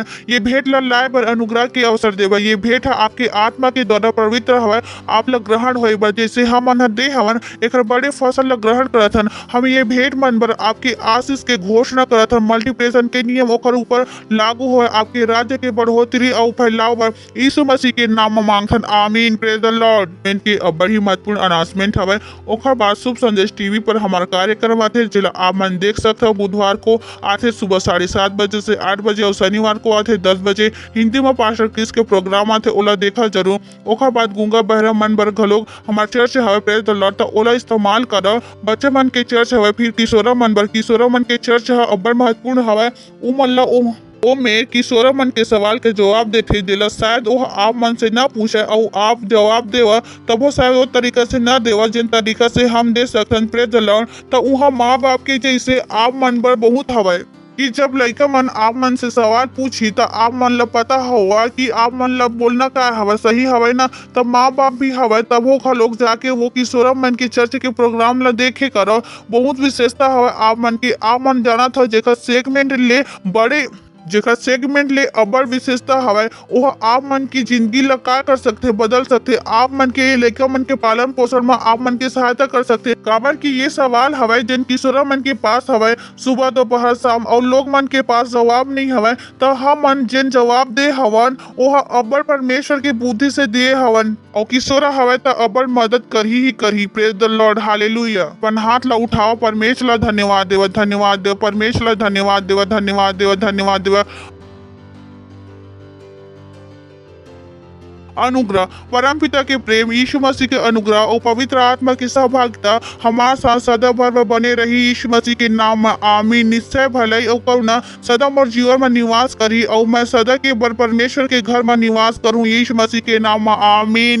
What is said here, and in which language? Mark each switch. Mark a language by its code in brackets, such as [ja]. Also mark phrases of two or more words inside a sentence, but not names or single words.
[hne] ये भेंट ल लाए बर अनुग्रह के अवसर देवा। ये भेंट ह आपके आत्मा के द्वारा पवित्र हवय, आप ल ग्रहण होए बर जैसे हम मन ह दे हवन एकर बड़े फसल ल ग्रहण करत हन। हम ये भेंट मन बर आपके आशीष के घोषणा करत हन। मल्टीप्लिकेशन के नियम ओकर ऊपर लागू होए, आपके राज्य के बढ़ोतरी और फैलाव बर यीशु मसीह के नाम में मांगथन, आमीन। [en] Praise the Lord. [hne] के बड़ी महत्वपूर्ण अनाउंसमेंट हवय। ओकर बाद शुभ संदेश टीवी पर हमारा कार्यक्रम आथे, जिला आप मन देख सकते हो। बुधवार को आते सुबह 7:30 बजे से 8 बजे और शनिवार को आते 10 बजे। हिंदी में पास्टर क्रिस के प्रोग्राम आते, ओला देखा जरूर। ओकर बाद गूंगा बहरा मन बर घलोक हमार चर्च हवे, [en] Praise the Lord, [hne] तो ओला इस्तेमाल करो। बच्चे मन के चर्च हवे, फिर किशोरा मन बर किशोरा मन के चर्च ह अब्बड़ महत्वपूर्ण हवय। उ मन ला ओ में किशोरा मन के सवाल के जवाब देथे, जेला शायद वो आप मन से ना पूछे और आप जवाब देवा तब वो शायद वो तरीका से ना देवा जिन तरीका से हम दे सकते। [en] Praise the Lord. [hne] तो वहाँ माँ बाप के जैसे आप मन बर बहुत हवय कि जब लड़का मन आप मन से सवाल पूछी तो आप मन ला पता होगा कि आप मन ला बोलना का हवय, सही हवय ना। तब माँ बाप भी हवय, तब वो घलोक जाके वो किशोरा मन के चर्च के प्रोग्राम ला देखे करो। बहुत विशेषता हवय आप मन की। आप मन जाना था जेकर सेगमेंट ले अब्बड़ विशेषता हवय। वह आप मन की जिंदगी ला का कर सकते, बदल सकते। आप मन के लड़का मन के पालन पोषण में आप मन की सहायता कर सकते। काबर की ये सवाल हवय जिन किशोरा मन के पास हवय सुबह दोपहर शाम और लोग मन के पास जवाब नहीं हवय, तो हम मन जिन जवाब दे हवन वह अब्बड़ परमेश्वर की बुद्धि से दिए हवन और किशोरा हवय तो अब्बड़ मदद करही। [en] Praise the Lord. Hallelujah. [hne] अपन हाथ ला उठाओ, परमेश्वर ला धन्यवाद देव, धन्यवाद देव, परमेश्वर ला धन्यवाद देव, धन्यवाद देव, धन्यवाद देव। अनुग्रह, परमपिता के प्रेम, यीशु मसीह के अनुग्रह और पवित्र आत्मा की सहभागिता हमारे साथ सदा भर बने रही। यीशु मसीह के नाम में आमीन। निश्चय भलाई और करुणा सदा मोर जीवन में निवास करी और मैं सदा के बर परमेश्वर के घर में निवास करूं। यीशु मसीह के नाम में आमीन।